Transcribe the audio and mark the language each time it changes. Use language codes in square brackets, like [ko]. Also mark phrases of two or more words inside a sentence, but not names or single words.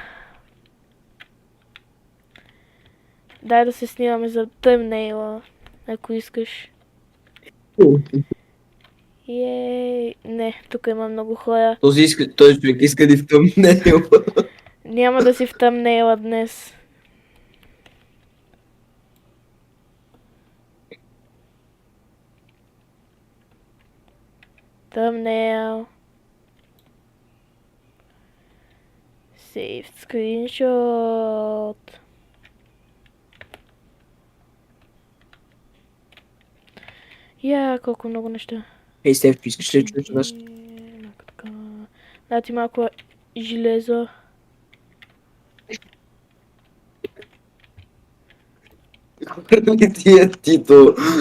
[bg] Дай да се снимаме за тъмнейла, ако искаш. Ей, не, тук има много хора. Този човек иска да втъмне. Няма да си в тъмнейла днес. [en] Thumbnail. Saved screenshot. [bg] Колко много неща. Ей, Стефчо, искаш ли да чуеш нас? Да, ти малко железо. Хвърли ти е Тито.